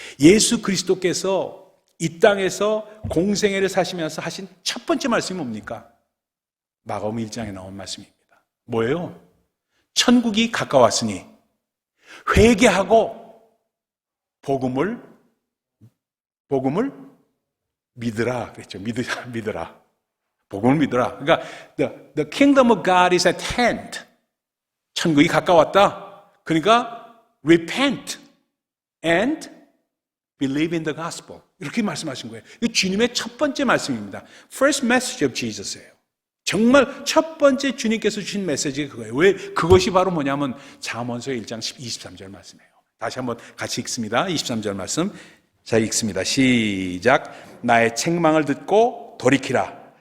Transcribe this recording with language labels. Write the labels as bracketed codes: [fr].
[ko] 예수 그리스도께서 이 땅에서 공생애를 사시면서 하신 첫 번째 말씀이 뭡니까? 마가복음 1장에 나온 말씀입니다. 뭐예요? 천국이 가까웠으니 회개하고 복음을 믿으라 그랬죠. 믿으라. 복음을 믿으라. 그러니까 [en] the kingdom of God is at hand. [ko] 천국이 가까웠다. 그러니까 [en] repent and believe in the gospel. [ko] 이렇게 말씀하신 거예요. 이 주님의 첫 번째 말씀입니다. [en] First message of Jesus [ko] 예요. 정말 첫 번째 주님께서 주신 메시지가 그거예요. 왜? 그것이 바로 뭐냐면 잠언서 1장 23절 말씀이에요. 다시 한번 같이 읽습니다. 23절 말씀. 자, 읽습니다. 시작. 나의 책망을 듣고 돌이키라.